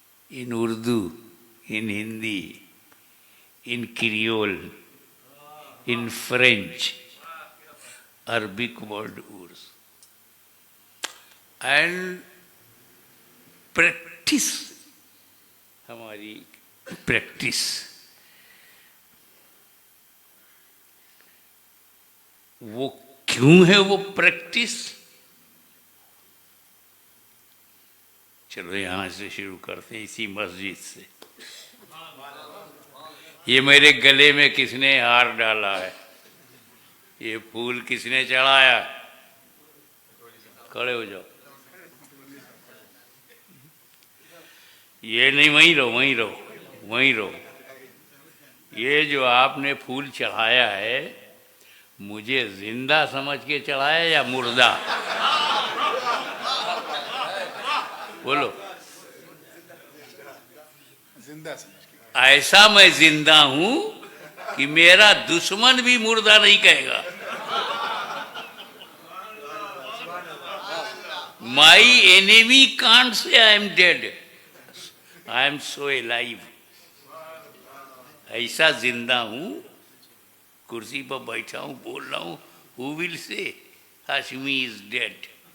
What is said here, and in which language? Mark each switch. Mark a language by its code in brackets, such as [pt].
[en] In Urdu, in Hindi, in Creole, in French, Arabic word urs. And practice, [ur] ہماری [en] practice. [ur] وہ کیوں ہے وہ پریکٹس؟ چلو یہاں سے شروع کرتے ہیں، اسی مسجد سے. یہ میرے گلے میں کس نے ہار ڈالا ہے؟ یہ پھول کس نے چڑھایا؟ کھڑے ہو جاؤ. یہ نہیں، وہیں رہو وہیں رہو وہیں رہو. یہ جو آپ نے پھول چڑھایا ہے مجھے زندہ سمجھ کے چڑھایا یا مردہ؟ بولو. زندہ سمجھ کے. ایسا میں زندہ ہوں کہ میرا دشمن بھی مردہ نہیں کہے گا. [en] My enemy can't say I am dead. I am so alive. [ur] ایسا زندہ ہوں، کرسی پر بیٹھا ہوں، بول رہا ہوں. [en] Who will say Hashmi is dead?